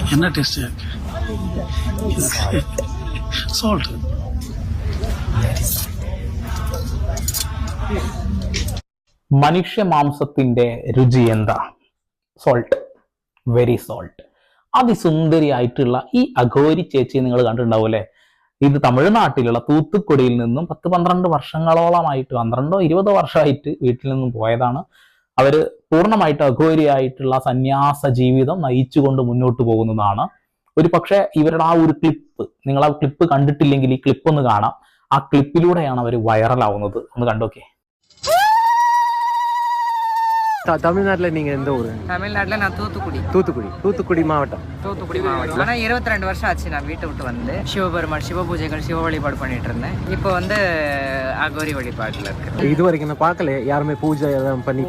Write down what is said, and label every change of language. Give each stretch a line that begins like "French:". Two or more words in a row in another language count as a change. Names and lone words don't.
Tamil: என்ன
English: taste salt.
Malayalam: മനുഷ്യ മാംസത്തിന്റെ രുചി എന്താ?
English: Salt, very salt.
Malayalam: അതിസുന്ദരിയായിട്ടുള്ള ഈ അഘോരി ചേച്ചി നിങ്ങൾ കണ്ടിട്ടുണ്ടാവും അല്ലെ? ഇത് തമിഴ്നാട്ടിലുള്ള തൂത്തുക്കുടിയിൽ നിന്നും 10-12 വർഷങ്ങളോളമായിട്ട്, 12-20 വർഷമായിട്ട് വീട്ടിൽ നിന്നും പോയതാണ്. അവര് പൂർണ്ണമായിട്ട് അഘോരിയായിട്ടുള്ള സന്യാസ ജീവിതം നയിച്ചുകൊണ്ട് മുന്നോട്ട് പോകുന്നതാണ്. ഒരു പക്ഷെ ഇവരുടെ ആ ഒരു ക്ലിപ്പ്, നിങ്ങൾ ആ ക്ലിപ്പ് കണ്ടിട്ടില്ലെങ്കിൽ ഈ ക്ലിപ്പ് ഒന്ന് കാണാം. ആ ക്ലിപ്പിലൂടെയാണ് അവർ വൈറലാവുന്നത്. ഒന്ന് കണ്ടോക്കെ.
Tamil: தமிழ்நாட்டுல நீங்க எந்த ஊரு? தமிழ்நாட்டுல நான் தூத்துக்குடி. தூத்துக்குடி மாவட்டம். ஆனா 22 வருஷம் ஆச்சு நான் வீட்டை விட்டு வந்து சிவபெருமான் சிவ பூஜைகள் சிவ வழிபாடு பண்ணிட்டு இருந்தேன். இப்போ வந்து அகோரி வழிபாட்டுல இருக்கு. இது வரைக்கும் நான் பார்க்கல யாருமே பூஜை எல்லாம் பண்ணி.